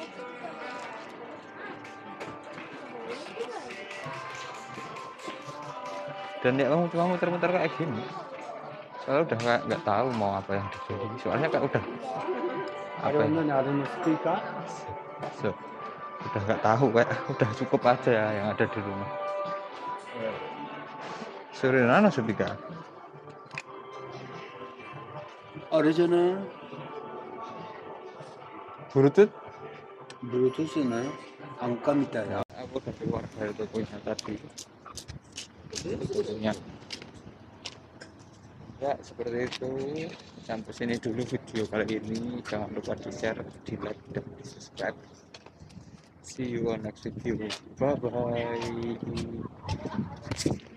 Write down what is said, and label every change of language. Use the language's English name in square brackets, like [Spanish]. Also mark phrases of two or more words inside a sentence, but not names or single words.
[Indonesian] Dan ya kamu cuma muter-muter kayak gini, soalnya udah nggak tahu mau apa yang terjadi. Soalnya kan udah apa Ada ya? mana? Ada speaker? So, udah nggak tahu, kayak udah cukup aja ya yang ada di rumah. Suruh nana speaker. [Japanese] あれじゃない？ Bluetooth? Bluetooth じゃない？angka みたいな。 [Indonesian] Aku udah keluar dari tokonya tadi. Tokonya. Ya seperti itu. Sampai sini dulu video kali ini. Jangan lupa di share, di like, dan di subscribe. [English] See you on next video. Bye bye.